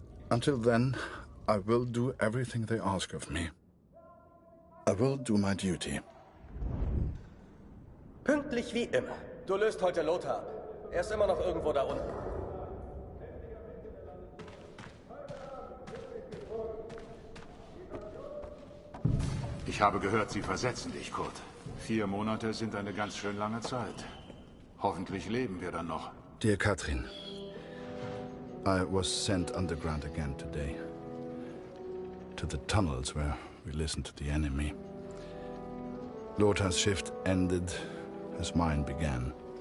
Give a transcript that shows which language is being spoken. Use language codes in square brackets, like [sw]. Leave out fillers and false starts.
[en] Until then, I will do everything they ask of me. I will do my duty. [de] Pünktlich wie immer. Du löst heute Lothar ab. Er ist immer noch irgendwo da unten. Ich habe gehört, Sie versetzen dich, Kurt. 4 Monate sind eine ganz schön lange Zeit. Hoffentlich leben wir dann noch. [en] Dear Katrin, I was sent underground again today. To the tunnels where we listened to the enemy. Lothar's shift ended as mine began.